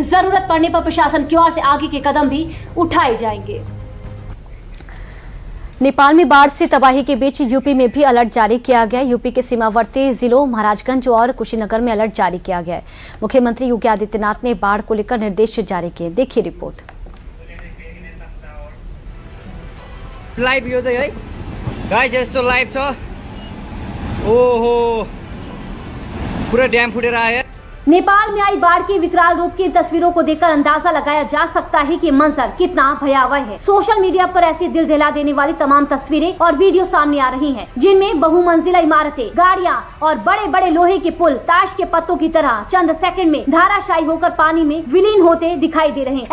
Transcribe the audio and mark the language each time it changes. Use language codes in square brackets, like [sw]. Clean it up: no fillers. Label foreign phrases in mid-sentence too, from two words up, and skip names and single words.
[hi] जरूरत पड़ने पर प्रशासन की ओर से आगे के कदम भी उठाए जाएंगे। नेपाल में बाढ़ से तबाही के बीच यूपी में भी अलर्ट जारी किया गया। यूपी के सीमावर्ती जिलों महाराजगंज और कुशीनगर में अलर्ट जारी किया गया है। मुख्यमंत्री योगी आदित्यनाथ ने बाढ़ को लेकर निर्देश जारी किए। देखिए रिपोर्ट। [ne] लाइभ यो चाहिँ है गाइस, यस्तो लाइभ छ। ओहो, पूरा ड्याम फुटेर आयो। [hi] नेपाल में आई बाढ़ के विकराल रूप की तस्वीरों को देखकर अंदाजा लगाया जा सकता है कि मंजर कितना भयावह है। [en] social media [hi] पर ऐसी दिल दहला देने वाली तमाम तस्वीरें और वीडियो सामने आ रही हैं, जिनमें बहुमंजिला इमारतें, गाड़ियां और बड़े बड़े लोहे के पुल ताश के पत्तों की तरह चंद सेकंड में धाराशायी होकर पानी में विलीन होते दिखाई दे रहे हैं।